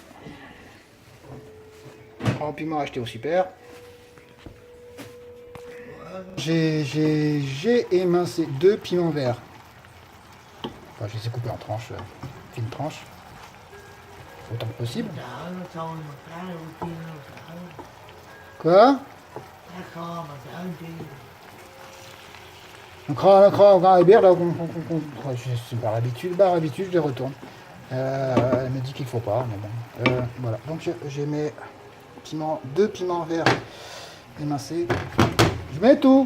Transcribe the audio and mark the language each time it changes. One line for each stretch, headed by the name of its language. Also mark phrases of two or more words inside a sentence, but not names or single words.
French: Grands piments achetés au super. J'ai émincé 2 piments verts. Enfin, je les ai coupés en tranches, fines tranches. Autant que possible.
Vietnamese: Đỡ nó sôi mà cá nó chiên nó sợ.
French: Quoi?
Vietnamese: Cá kho mà đỡ chi.
French: On craint les bières là. C'est par habitude, je les retourne. Elle me dit qu'il faut pas, mais bon. Voilà. Donc j'ai mes piments, 2 piments verts émincés. Je mets tout.